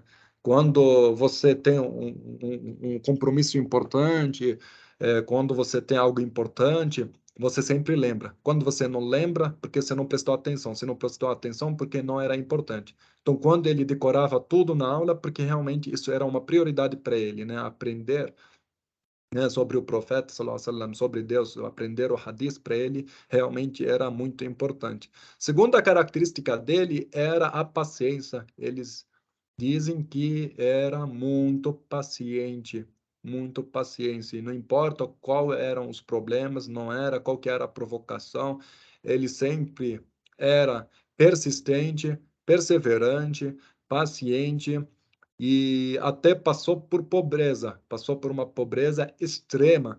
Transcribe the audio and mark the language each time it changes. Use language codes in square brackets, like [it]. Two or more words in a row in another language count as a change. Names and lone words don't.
[pt] Quando você tem um compromisso importante, quando você tem algo importante, você sempre lembra. Quando você não lembra, porque você não prestou atenção. Se não prestou atenção, porque não era importante. Então, quando ele decorava tudo na aula, porque realmente isso era uma prioridade para ele, né? Aprender, né, sobre o profeta, [ar] صلى الله عليه وسلم, [pt] sobre Deus, aprender o hadith para ele realmente era muito importante. Segunda característica dele era a paciência. Eles dizem que era muito paciente, muito paciente. Não importa qual eram os problemas, não era qual que era a provocação, ele sempre era persistente, perseverante, paciente e até passou por pobreza, passou por uma pobreza extrema.